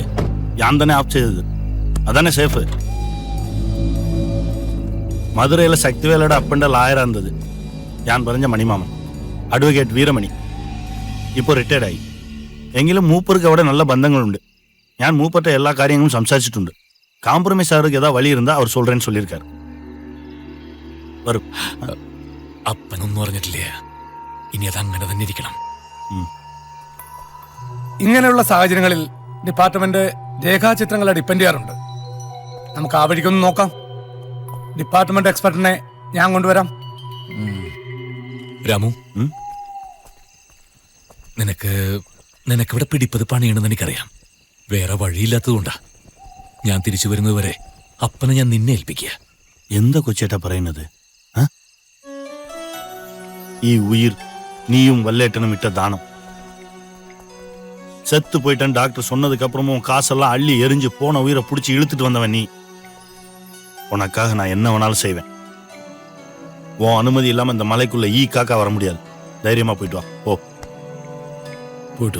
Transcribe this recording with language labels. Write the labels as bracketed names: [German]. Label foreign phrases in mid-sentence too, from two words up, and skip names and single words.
[Malayalam] ഞാൻ തന്നെ ഓഫ് ചെയ്തത്, അതാണ് സേഫ്. മധുരയിലെ ശക്തിവേലയുടെ അപ്പൻ്റെ ലായറാന്തത് ഞാൻ പറഞ്ഞ മണിമാമൻ, അഡ്വക്കേറ്റ് വീരമണി. ഇപ്പോൾ റിട്ടയർഡായി. എങ്കിലും മൂപ്പർക്ക് അവിടെ നല്ല ബന്ധങ്ങളുണ്ട്. ഞാൻ മൂപ്പറ്റ എല്ലാ കാര്യങ്ങളും സംസാരിച്ചിട്ടുണ്ട്. [Tamil] காம்ப்ரமைஸ் ஆகிறதுக்கு ஏதாவது வழி இருந்தா அவர் சொல்றேன்னு சொல்லியிருக்காரு. [Malayalam] വരും. അപ്പനൊന്നും പറഞ്ഞിട്ടില്ല. ഇനി അത് അങ്ങനെ തന്നെ ഇരിക്കണം. ഇങ്ങനെയുള്ള സാഹചര്യങ്ങളിൽ ഡിപ്പാർട്ട്മെന്റ് രേഖാചിത്രങ്ങളെ ഡിപ്പെൻഡ് ചെയ്യാറുണ്ട്. നമുക്ക് ആ വഴിക്കൊന്ന് നോക്കാം. ഡിപ്പാർട്ട്മെന്റ് എക്സ്പെർട്ടിനെ ഞാൻ കൊണ്ടുവരാം. രാമു, നിനക്കിവിടെ പിടിപ്പത് പണിയണമെന്ന് എനിക്കറിയാം. വേറെ വഴിയില്ലാത്തതുകൊണ്ടാ. ഞാൻ തിരിച്ചു വരുന്നത് വരെ അപ്പനെ ഞാൻ നിന്നെ ഏൽപ്പിക്കുക. എന്താ കൊച്ചേട്ടാ പറയുന്നത്? ഈ ഉയിർ നീയും വല്ലേട്ടനും ഇട്ട ദാനം. [Tamil] செத்து போயிட்டேன் டாக்டர் சொன்னதுக்கு அப்புறமும் காசெல்லாம் அள்ளி எரிஞ்சு போன உயிரை பிடிச்சி இழுத்துட்டு வந்தவன் நீ. உனக்காக நான் என்ன வேணாலும் செய்வேன். உன் அனுமதி இல்லாம இந்த மலைக்குள்ள ஈ காக்கா வர முடியாது. தைரியமா போயிட்டு வா. போ போயிட்டு.